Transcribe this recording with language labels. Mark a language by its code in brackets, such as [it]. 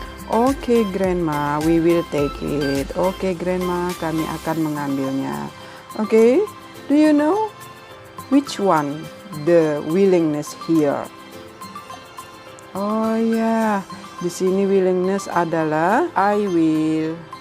[en] Oke, grandma, we will take it. [id] Oke, grandma, kami akan mengambilnya. [en] Oke, do you know which one the willingness here? [id] Oh ya, di sini willingness adalah [en] I will.